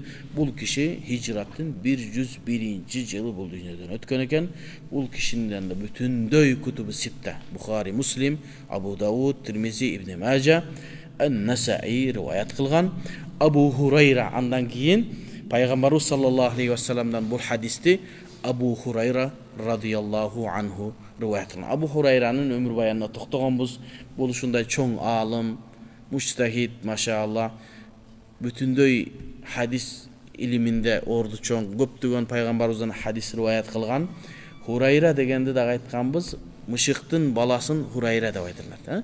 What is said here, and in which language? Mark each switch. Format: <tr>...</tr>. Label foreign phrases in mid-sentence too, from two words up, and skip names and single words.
<ky>Бул киши хижраттын 101-жылы бул дүйнөдөн өткөн экен. Бул кишинин да бүтүндөй</ky> <ar>الكتب الستة,</ar> <ky>Бухари, Муслим, Абу Дауд, Тирмизи, Ибн Мажа, Ан-Насаи риваят кылган. Абу Хурайра андан кийин пайгамбарыбыз</ky> <ar>صلى الله عليه وسلم</ar> <ky>бул хадисти Абу Хурайра</ky> <ar>رضي الله عنه</ar> <ky>риваят кылган. Абу Хурайранын өмүр баянына токтогонбуз. Бул ушундай чоң алым, муштахид, машаалла, бүтүндөй хадис илиминде орду чоң, көптөгөн пайгамбарыбыздан хадис риваят кылган. Хурайра дегенди дагы айтканбыз, мышыктын баласын Хурайра деп айтылат.</ky>